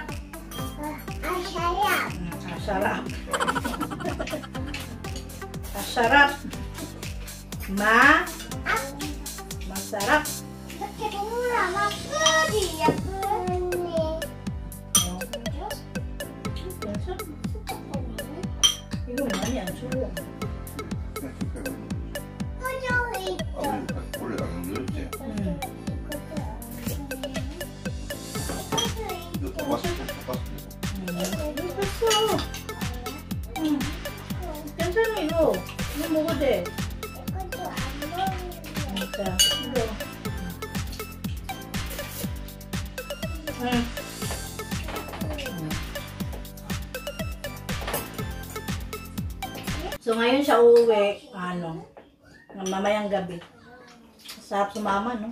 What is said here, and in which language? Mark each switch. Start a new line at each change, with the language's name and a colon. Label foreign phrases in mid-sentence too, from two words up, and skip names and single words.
Filipino: Asarap. Masarap. Masarap. Masarap.
Korean: 이거 많이 안 추워. 원래 안 넣었지? 이거 똑같이. 괜찮아 이거. 이거 먹어도 돼. 자, 이거.
Filipino: So ngayon siya uuwi, mamayang gabi. Sarap sumama, no?